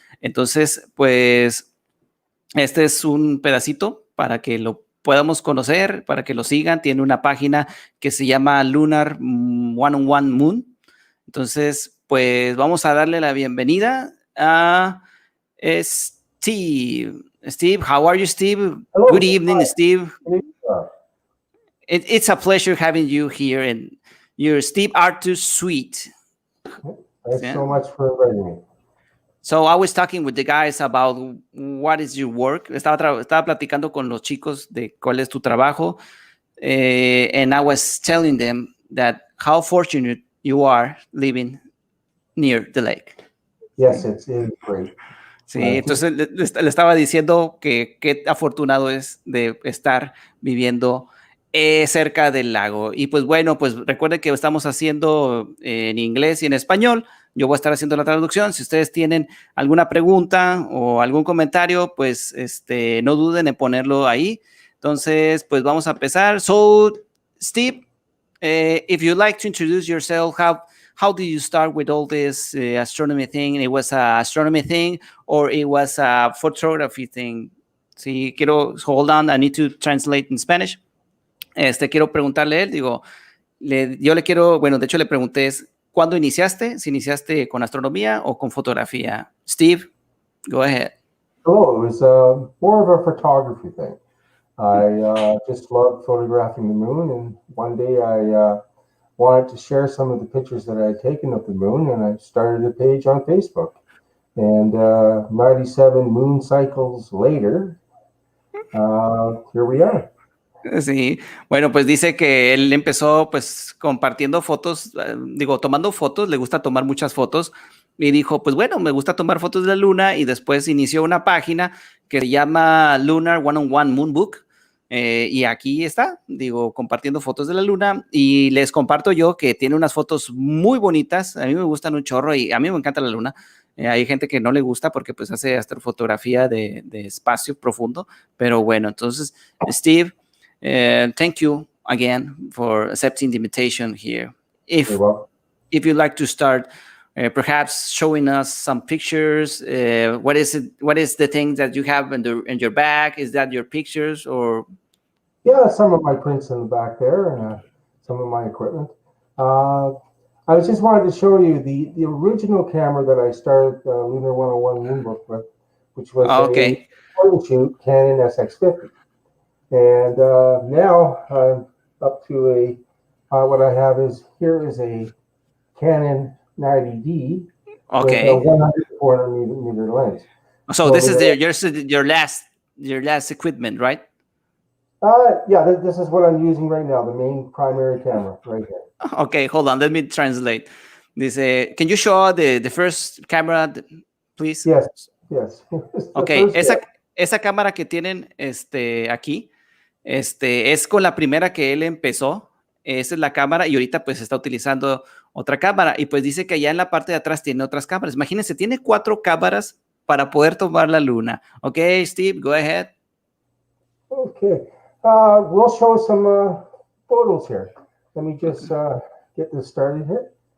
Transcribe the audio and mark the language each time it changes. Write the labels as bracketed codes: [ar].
[es] Entonces, pues, este es un pedacito para que lo podamos conocer, para que lo sigan. Tiene una página que se llama Lunar 101 Moon. Entonces, pues vamos a darle la bienvenida a Steve. [en] Steve, how are you, Steve? Hello. Good evening, Hi. Steve. Good evening. It's a pleasure having you here, and you're Steve Arthur Sweet. Thanks Yeah. so much for inviting me. So I was talking with the guys about what is your work. [es] Estaba platicando con los chicos de cuál es tu trabajo, [en] and I was telling them that how fortunate you are living near the lake. Yes, it is great. [es] Sí, [en] Just [es] entonces le estaba diciendo que qué afortunado es de estar viviendo cerca del lago. Y pues bueno, pues recuerden que estamos haciendo en inglés y en español. Yo voy a estar haciendo la traducción. Si ustedes tienen alguna pregunta o algún comentario, pues no duden en ponerlo ahí. Entonces, pues vamos a empezar. [en] So, Steve, if you'd like to introduce yourself, how did you start with all this astronomy thing? It was a astronomy thing or it was a photography thing? Sí, hold on, I need to translate in Spanish. [es] Quiero preguntarle a él, digo, yo le quiero, bueno, de hecho le pregunté, ¿cuándo iniciaste? Si iniciaste con astronomía o con fotografía. [en] Steve, go ahead. Oh, it was more of a photography thing. I just loved photographing the moon, and one day I wanted to share some of the pictures that I had taken of the moon, and I started a page on Facebook. And 97 moon cycles later, here we are. [es] Sí, bueno, pues dice que él empezó pues compartiendo fotos, digo, tomando fotos, le gusta tomar muchas fotos y dijo, pues bueno, me gusta tomar fotos de la luna y después inició una página que se llama Lunar 101 Moonbook y aquí está, digo, compartiendo fotos de la luna y les comparto yo que tiene unas fotos muy bonitas, a mí me gustan un chorro y a mí me encanta la luna. Hay gente que no le gusta porque pues hace astrofotografía de espacio profundo, pero bueno, entonces, Steve, [en] thank you again for accepting the invitation here. You're welcome. If you'd like to start, perhaps showing us some pictures. What is it? What is the thing that you have in your bag? Is that your pictures or? Yeah, some of my prints in the back there, and some of my equipment. I was just wanted to show you the original camera that I started Lunar 101 Moonbook with, which was a Okay. point and shoot Canon SX50. And now I'm up to what I have is here is a Canon 90D with a Okay. 100 400 meter lens. So this is your last equipment, right? Yeah, this is what I'm using right now, the main primary camera right here. Okay, hold on. Let me translate. Dice, can you show the first camera, please? Yes, yes. [es] Ok, esa cámara que tienen aquí, es con la primera que él empezó. Esa es la cámara y ahorita pues está utilizando otra cámara. Y pues dice que allá en la parte de atrás tiene otras cámaras. Imagínense, tiene 4 cámaras para poder tomar la luna. [en] Ok, Steve, go ahead. Okay. We'll show some photos here. Let me just get this started here.